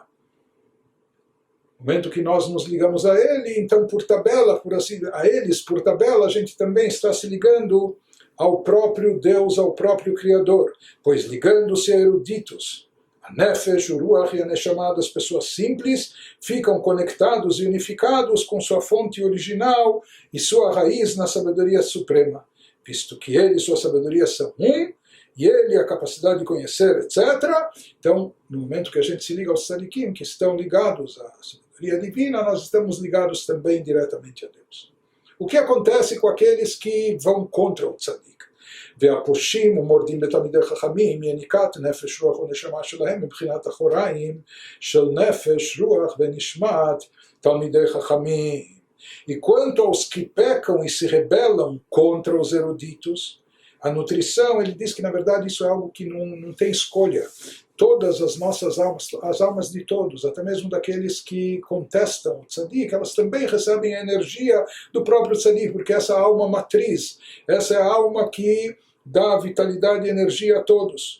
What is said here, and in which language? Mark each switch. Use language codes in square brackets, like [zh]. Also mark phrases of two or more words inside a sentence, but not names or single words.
[pt] No momento que nós nos ligamos a ele, então por tabela, a eles, por tabela, a gente também está se ligando ao próprio Deus, ao próprio Criador, pois ligando-se a eruditos, a Nefesh, o Ruach e a Neshama das pessoas simples ficam conectados e unificados com sua fonte original e sua raiz na sabedoria suprema, visto que ele e sua sabedoria são um, e ele a capacidade de conhecer, etc. Então, no momento que a gente se liga aos tzadikim, que estão ligados à sabedoria sabedoria divina, nós estamos ligados também diretamente a Deus. O que acontece com aqueles que vão contra o tzadik? [he] והפושעים ומורדים בתלמידי חכמים יניקת נפש רוח ונשמה שלהם מבחינת אחוריים של נפש רוח ונשמת תלמידי חכמים. [pt] E quanto aos que pecam e se rebelam contra os eruditos, a nutrição, ele diz que na verdade isso é algo que não tem escolha. Todas as nossas almas, as almas de todos, até mesmo daqueles que contestam o tzadik, elas também recebem a energia do próprio tzadik, porque essa alma matriz, essa é a alma que dá vitalidade e energia a todos.